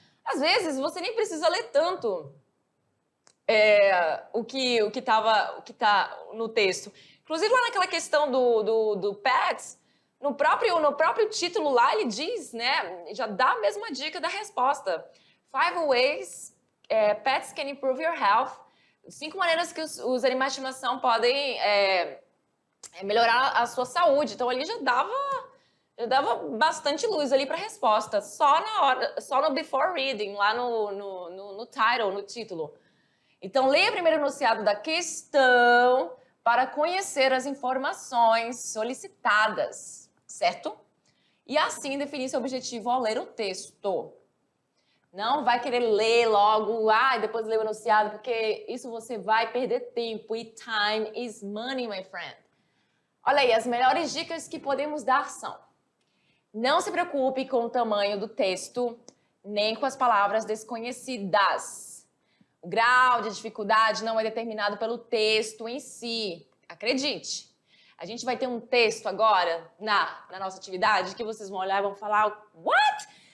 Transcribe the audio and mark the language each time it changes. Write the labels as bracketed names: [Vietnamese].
[Portuguese] Às vezes, você nem precisa ler tanto o que está no texto. Inclusive, lá naquela questão do PETS, no próprio título lá, ele diz, né, já dá a mesma dica da resposta. [English] 5 ways pets can improve your health. [Portuguese] 5 maneiras que os animais de estimação podem melhorar a sua saúde. Então, ali já dava bastante luz ali para a resposta. Só no [English] before reading, [Portuguese] lá no title, no título. Então, leia primeiro o enunciado da questão para conhecer as informações solicitadas, certo? E assim definir seu objetivo ao ler o texto. Não vai querer ler logo, e depois ler o enunciado, porque isso você vai perder tempo. [English] E time is money, my friend. [Portuguese] Olha aí, as melhores dicas que podemos dar são: não se preocupe com o tamanho do texto, nem com as palavras desconhecidas. O grau de dificuldade não é determinado pelo texto em si. Acredite. A gente vai ter um texto agora na nossa atividade que vocês vão olhar e vão falar: what?